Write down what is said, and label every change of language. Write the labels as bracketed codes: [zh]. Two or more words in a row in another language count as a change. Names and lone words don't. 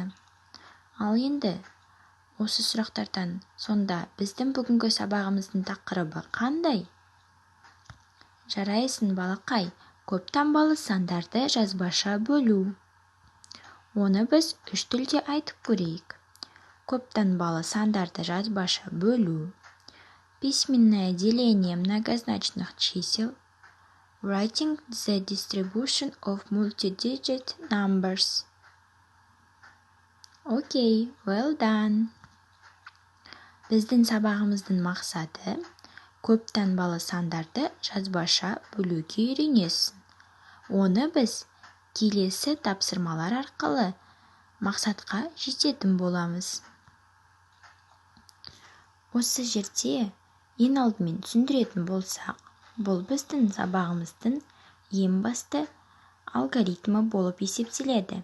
[kk] Ал енді осы сұрақтардан сонда біздің бүгінгі сабағымыздың тақырыбы қандай? Жарайсың, балақай. Көп таңбалы сандарды жазбаша бөлу. Оны біз 3 тілде айтып көрейік. Көп таңбалы сандарды жазбаша бөлу. [ru] Письменное деление многозначных чисел. [en] Writing the distribution of multi-digit numbers. Окей, well done. [kk] Біздің сабағымыздың мақсаты көп таңбалы сандарды жазбаша бөлуге үйренесің. Оны біз келесі тапсырмалар арқылы мақсатқа жететін боламыз. Осы жерде ең алдымен түсіндіретін болсақ, бұл біздің сабағымыздың ең басты алгоритмі болып есептеледі.